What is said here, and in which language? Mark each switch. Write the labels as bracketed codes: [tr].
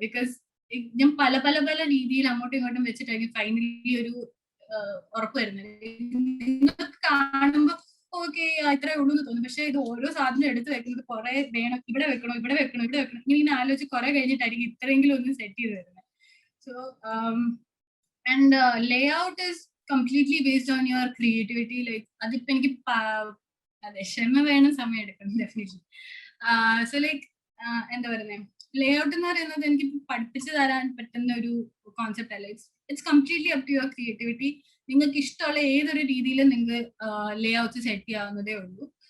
[ml] Because ഞാൻ പല പല പല രീതിയിൽ അങ്ങോട്ടും ഇങ്ങോട്ടും വെച്ചിട്ടായിരിക്കും ഫൈനലി ഒരു ഉറപ്പ് വരുന്നത്. നിങ്ങൾക്ക് കാണുമ്പോൾ ഓക്കെ ഇത്രേ ഉള്ളൂ എന്ന് തോന്നും, പക്ഷെ ഇത് ഓരോ സാധനം എടുത്ത് വെക്കുന്നത് കുറെ വേണം, ഇവിടെ വെക്കണോ ഇവിടെ വെക്കണോ ഇവിടെ വെക്കണം ഇങ്ങനെ ആലോചിച്ച് കുറെ കഴിഞ്ഞിട്ടായിരിക്കും ഇത്രയെങ്കിലും ഒന്ന് സെറ്റ് ചെയ്ത് വരുന്നത്. [en] So and layout is completely based on your creativity. [ml] Like അതിപ്പോ എനിക്ക് അതെ ക്ഷമ വേണം, സമയം എടുക്കണം ഡെഫിനറ്റ്ലി. സോ ലൈക്ക് എന്താ പറയുന്നത്, ലേ ഔട്ട് എന്ന് പറയുന്നത് എനിക്ക് പഠിപ്പിച്ചു തരാൻ പറ്റുന്ന ഒരു കോൺസെപ്റ്റ് അല്ല. [en] It's completely up to your creativity. [ml] നിങ്ങൾക്ക് ഇഷ്ടമുള്ള ഏതൊരു രീതിയിലും നിങ്ങൾക്ക് ലേ ഔട്ട്സ് സെറ്റ് ചെയ്യാവുന്നതേ ഉള്ളൂ.